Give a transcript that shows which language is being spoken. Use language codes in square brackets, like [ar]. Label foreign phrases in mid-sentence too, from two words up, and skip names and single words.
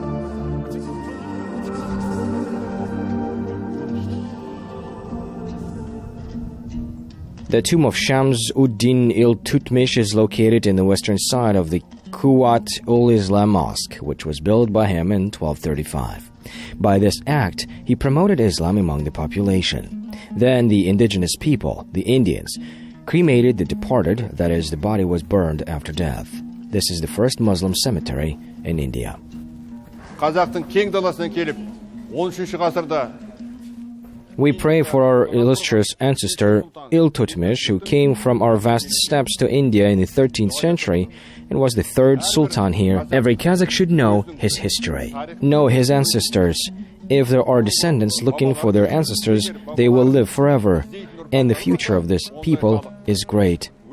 [en] The tomb of Shams-ud-Din Iltutmish is located in the western side of the Quwat ul-Islam Mosque, which was built by him in 1235. By this act, he promoted Islam among the population. Then the indigenous people, the Indians, cremated the departed, that is, the body was burned after death. This is the first Muslim cemetery in India. [kk] Қазақтың кең даласынан келіп, 13 ғасырда [en] We pray for our illustrious ancestor Iltutmish, who came from our vast steppes to India in the 13th century and was the 3rd sultan here. Every Kazakh should know his history, know his ancestors. If there are descendants looking for their ancestors, they will live forever, and the future of this people is great.